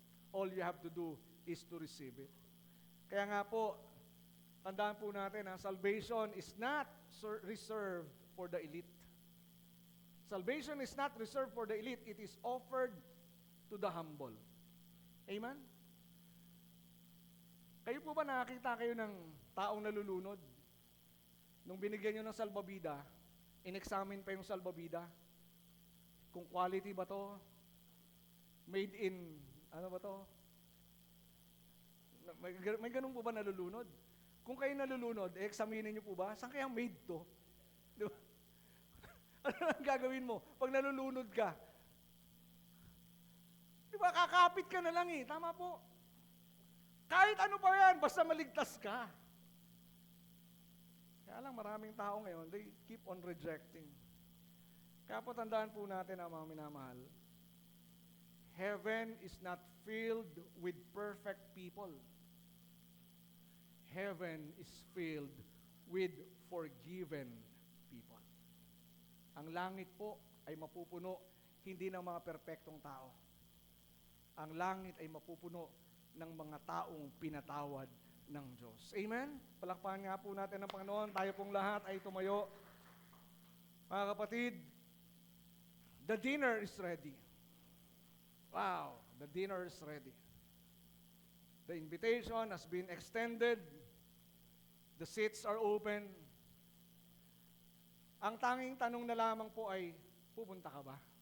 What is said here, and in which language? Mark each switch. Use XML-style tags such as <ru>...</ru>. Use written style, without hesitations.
<en>All you have to do is to receive it.</en> <tl>Kaya nga po, tandaan po natin,</tl> <en>salvation is not reserved for the elite. Salvation is not reserved for the elite. It is offered to the humble. Amen?</en> <tl>Kayo po ba nakakita kayo ng taong nalulunod? Nung binigyan nyo ng salbabida, in-examine pa yung salbabida. Kung quality ba to? Made in, ano ba to? May ganun po ba nalulunod? Kung kayo nalulunod, examinin nyo po ba? Saan kaya made to? Di ba? Ano ang gagawin mo pag nalulunod ka? Di ba, kakapit ka na lang eh. Tama po. Kahit ano pa yan, basta maligtas ka. Kaya lang maraming tao ngayon,</tl> <en>they keep on rejecting.</en> <tl>Kaya po tandaan po natin ang mga minamahal.</tl> <en>Heaven is not filled with perfect people. Heaven is filled with forgiven people.</en> <tl>Ang langit po ay mapupuno hindi ng mga perpektong tao. Ang langit ay mapupuno ng mga taong pinatawad ng Diyos. Amen? Palakpakan nga po natin ng Panginoon. Tayo pong lahat ay tumayo. Mga kapatid,</tl> <en>the dinner is ready. Wow, the dinner is ready. The invitation has been extended. The seats are open.</en> <tl>Ang tanging tanong na lamang po ay, pupunta ka ba?</tl>